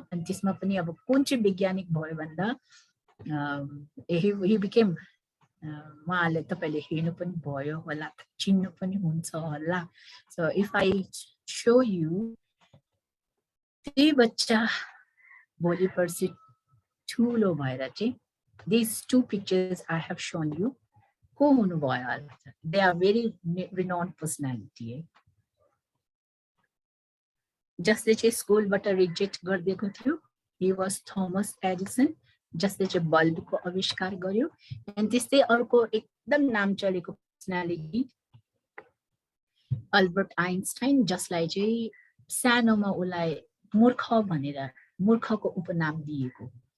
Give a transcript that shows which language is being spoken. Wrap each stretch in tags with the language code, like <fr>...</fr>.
<ne>अनि त्यसमा पनि अब कुन चाहिँ वैज्ञानिक भयो भन्दा</ne> <en>he became</en> <ne>उहाँले तपाईले हेर्नु पनि भयो होला चिन्नु पनि हुन्छ होला।</ne> <en>so if I show you</en> <ne>त्यही बच्चा भोलि पर्सि ठुलो भएर चाहिँ</ne> <en>these 2 pictures I have shown you</en> <ne>को हुनु भयो होला।</ne> <en>they are very renowned personality है।</en> <ne>जसले चाहिँ स्कुलबाट रिजेक्ट गरिदिएको थियो</ne> <en>he was Thomas Edison</en> <ne>जसले चाहिँ बल्बको आविष्कार गर्यो। अनि त्यस्तै अर्को एकदम नाम चलेको पर्सनालिटी अल्बर्ट आइन्स्टाइन जसलाई चाहिँ सानोमा उलाई मूर्ख भनेर मूर्खको उपनाम दिएको।</ne>